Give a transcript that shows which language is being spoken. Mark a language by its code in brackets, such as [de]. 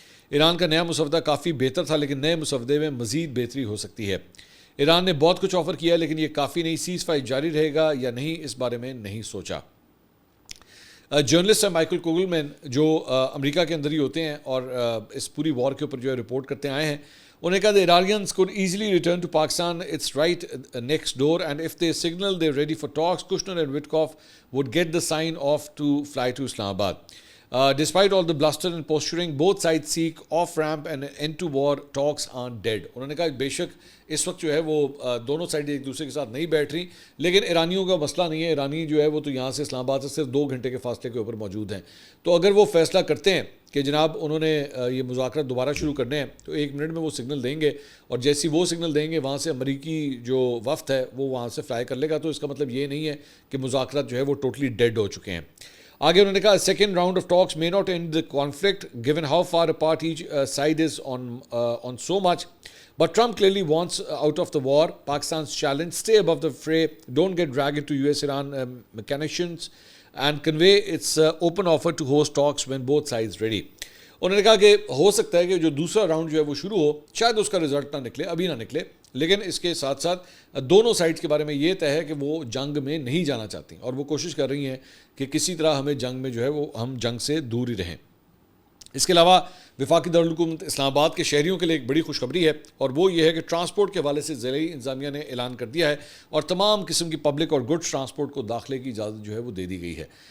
[ur] ایران کا نیا مسودہ کافی بہتر تھا لیکن نئے مسودے میں مزید بہتری ہو سکتی ہے. ایران نے بہت کچھ آفر کیا لیکن یہ کافی نہیں. سیز فائر جاری رہے گا یا نہیں اس بارے میں نہیں سوچا. جرنلسٹ ہیں مائیکل کوگلمین جو امریکہ کے اندر ہی ہوتے ہیں اور اس پوری وار کے اوپر جو ہے رپورٹ کرتے آئے ہیں. انہوں نے کہا [en] the Iranians could easily return to Pakistan. It's right next door and if they signal they're ready for talks, Kushner and Witkoff would get the sign off to fly to Islamabad. Despite all the bluster and posturing, both sides seek off-ramp and end to war. Talks aren't dead. [ur] انہوں نے کہا بے شک اس وقت جو ہے وہ دونوں سائڈ ایک دوسرے کے ساتھ نہیں بیٹھ رہی لیکن ایرانیوں کا مسئلہ نہیں ہے. ایرانی جو ہے وہ تو یہاں سے اسلام آباد سے صرف 2 گھنٹے کے فاصلے کے اوپر موجود ہیں. تو اگر وہ فیصلہ کرتے ہیں کہ جناب انہوں نے یہ مذاکرات دوبارہ شروع کرنے ہیں تو 1 منٹ میں وہ سگنل دیں گے اور جیسی وہ سگنل دیں گے وہاں سے امریکی جو وفد ہے وہ وہاں سے فلائی کر لے گا. تو اس کا مطلب یہ نہیں ہے کہ مذاکرات جو ہے وہ ٹوٹلی ڈیڈ ہو چکے ہیں. آگے انہوں نے کہا [en] second round of talks may not end the conflict given how far apart each side is on so much. But Trump clearly wants out of the war. Pakistan's challenge: stay above the fray, don't get dragged into US-Iran machinations, and convey its open offer to host talks when both sides ready. [ur] انہوں نے کہا کہ ہو سکتا ہے کہ جو دوسرا round جو ہے وہ شروع ہو، شاید اس کا رزلٹ نہ نکلے، ابھی نہ نکلے، لیکن اس کے ساتھ ساتھ دونوں سائڈز کے بارے میں یہ طے ہے کہ وہ جنگ میں نہیں جانا چاہتی اور وہ کوشش کر رہی ہیں کہ کسی طرح ہمیں جنگ میں جو ہے وہ ہم جنگ سے دور ہی رہیں. اس کے علاوہ وفاقی دارالحکومت اسلام آباد کے شہریوں کے لیے ایک بڑی خوشخبری ہے، اور وہ یہ ہے کہ ٹرانسپورٹ کے حوالے سے ضلعی انتظامیہ نے اعلان کر دیا ہے اور تمام قسم کی پبلک اور گڈس ٹرانسپورٹ کو داخلے کی اجازت جو ہے وہ دے دی گئی ہے.